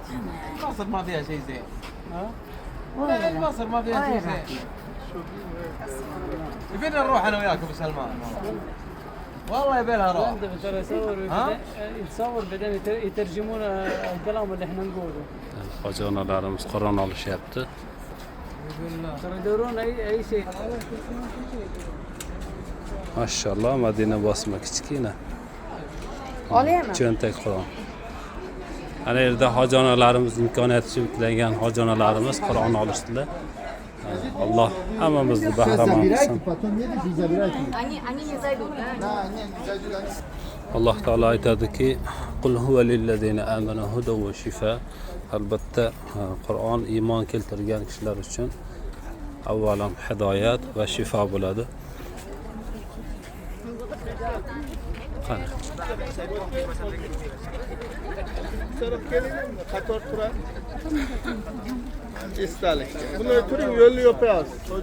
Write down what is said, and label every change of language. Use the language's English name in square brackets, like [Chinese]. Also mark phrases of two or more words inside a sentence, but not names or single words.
[Arabic] مصر ما فيها شيء زين ها مصر ما فيها شيء زين فين نروح انا وياك ابو سلمان والله يبي لها روح ترى يتصور بعدين يترجمون الكلام اللي احنا نقوله [Uzbek] Hojonalarimiz Qur'on olishyapti. [Arabic] ترى يدورون اي شيء [Uzbek] Maşallah Madina bosma kichkina. Olayapman. Cho'ntak Qur'on. Ana yerda hojonalarimiz imkoniyati cheklangan hojonalarimiz Qur'on olishdilar. Alloh hammamizni bahramand qilsin. [Russian] Они не зайдут, да? [Uzbek] Alloh taolo aytadiki, [Arabic] "قل هو للذين آمنوا هدى وشفاء." [Uzbek] Albatta Qur'on iymon keltirgan kishilar uchun avvalom hidoyat va shifo bo'ladi. Qani. İstalik. [Turkish] Bunu ötürün yolu yapıyoruz.